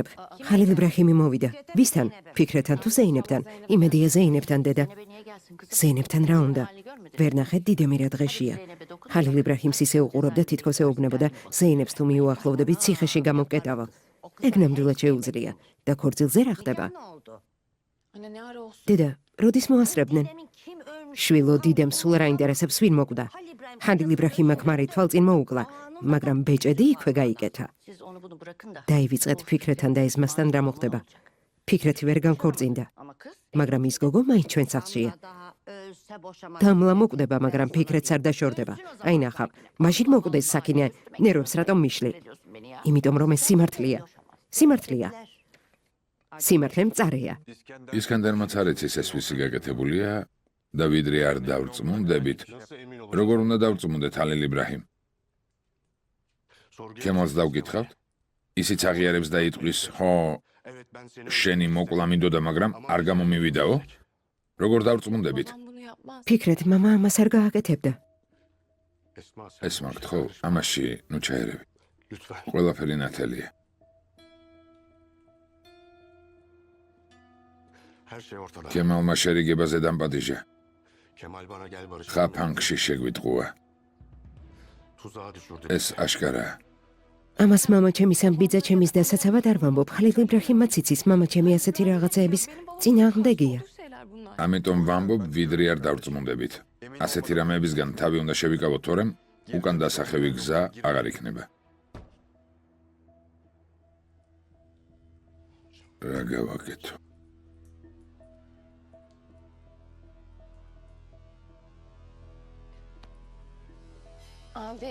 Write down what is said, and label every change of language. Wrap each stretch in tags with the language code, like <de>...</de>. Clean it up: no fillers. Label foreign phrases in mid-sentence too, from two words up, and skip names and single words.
<ka>ხალილ იბრაჰიმი მოვიდა. ვისთან? ფიქრეთთან თუ ზეინებთან? იმედია ზეინებთან დედა. ზეინებთან რა უნდა? ვერ ნახეთ დიდემირა დღეშია. ხალილ იბრაჰიმს ისე უყურებდა, თითქოს ეუბნებოდა ზეინებს თუ მიუახლოვდებით ციხეში გამოკეტავა. ეგ ნამდვილად შეუძლია და ქორწილზე რა ხდება?</ka> <tr>Anne ne ara olsun.</tr> <ka>დედა, როდის მოასწრებდნენ? შვილო დიდემ სულ რა ინტერესებს ვინ მოკვდა? ხალილ იბრაჰიმმა ქმარი თვალწინ მოუკლა, მაგრამ ბეჭედი იქვე გაიკეთა.</ka> <tr>Siz onu bunu bırakın da.</tr> <ka>დაივიწყეთ ფიქრეთთან და ეზმასთან რა მოხდება. ფიქრეთი ვერ განქორწინდა,</ka> <tr>Ama kız</tr> <ka>მაგრამ ის გოგო მაინც ჩვენ სახლშია. დამლა მოკვდება, მაგრამ ფიქრეთს არ დაშორდება. აი ნახავ, მაშინ მოკვდეს საკინე, ნერვებს რატომ მიშლი?</ka> <tr>ediyorsun beni ya.</tr> <ka>იმიტომ რომ ეს სიმართლეა. სიმართლეა. სიმართლე მწარეა. ისკანდერმაც არ იცის ეს ვისი გაკეთებულია და ვიდრე არ დავწმუნდებით. როგორ უნდა დავწმუნდეთ ჰალილ იბრაჰიმ? ქემალს დავკითხავთ? ისიც აღიარებს და იტყვის, ხო, შენი მოკლა მინდოდა, მაგრამ არ გამომივიდაო? როგორ დავწმუნდებით?</ka> <tr>Babam bunu yapmaz.</tr> <ka>ფიქრეთ, მამა ამას არ გააკეთებდა. ესმაგთ, ხო, ამაში ნუ ჩაერევი. ყველაფერი ნათელია. ქემალმა შერიგებაზე დამპატიჟა. ხაფანგში შეგვიტყუა. ეს აშკარაა. ამას მამა ჩემის ამ ბიძა ჩემის დასაცავად არ ვამბობ. ხალილ იბრაჰიმმაც იცის, მამა ჩემი ასეთი რაღაცეების წინააღმდეგია.</ka> <tr>Bu şeyler bunlar.</tr> <ka>ამიტომ ვამბობ, ვიდრე არ დავწმუნდებით. ასეთი რამეებისგან თავი უნდა შევიკავოთ, თორემ უკან დასახევი გზა აღარ იქნება. რა გავაკეთო?</ka> <tr>Abi.</tr>